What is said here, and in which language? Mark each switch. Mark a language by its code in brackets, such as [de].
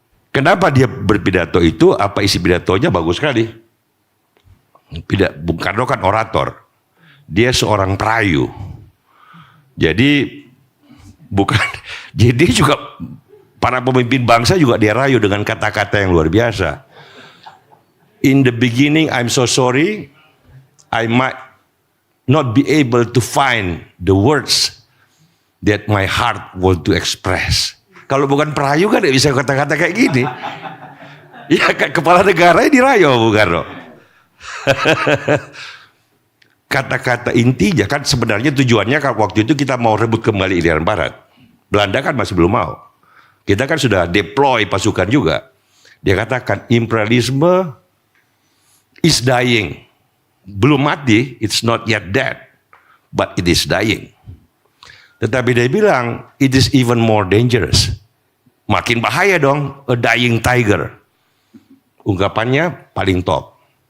[id] Kenapa dia berpidato itu? Apa isi pidatonya? Bagus sekali. Bung Karno kan orator. Dia seorang perayu. Jadi jadi juga para pemimpin bangsa juga dia rayu dengan kata-kata yang luar biasa. [en] In the beginning, I'm so sorry, I might not be able to find the words that my heart want to express. [id] Kalau bukan perayu kan tidak bisa kata-kata kayak gini. Ya, kepala negara dirayu Bung Karno. Kata-kata intinya kan sebenarnya tujuannya waktu itu kita mau rebut kembali Irian Barat. Belanda kan masih belum mau. Kita kan sudah deploy pasukan juga. Dia katakan imperialisme [en] is dying. [id] Belum mati, [en] it's not yet dead, but it is dying. [id] Tetapi dia bilang, [en] it is even more dangerous. [id] Makin bahaya dong, [en] a dying tiger. [id] Ungkapannya paling top.